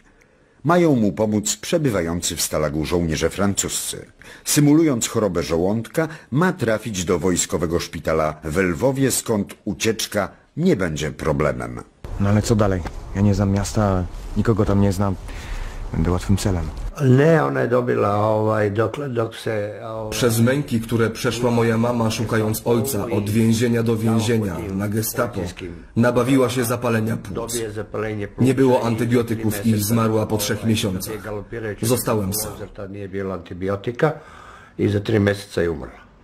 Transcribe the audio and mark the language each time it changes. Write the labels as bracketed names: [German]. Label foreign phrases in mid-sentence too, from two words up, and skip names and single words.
[Polish] Mają mu pomóc przebywający w Stalagu żołnierze francuscy. Symulując chorobę żołądka, ma trafić do wojskowego szpitala w Lwowie, skąd ucieczka nie będzie problemem. No ale co dalej? Ja nie znam miasta, nikogo tam nie znam. Będę łatwym celem. [Serbian] Ne, ona je dobila dok se... [Polish] Przez męki, które przeszła moja mama szukając ojca od więzienia do więzienia na gestapo, nabawiła się zapalenia płuc. Nie było antybiotyków i zmarła po 3 miesiącach. Zostałem sam. Nie było antybiotyka i za 3 miesiące [Serbian] je umrla.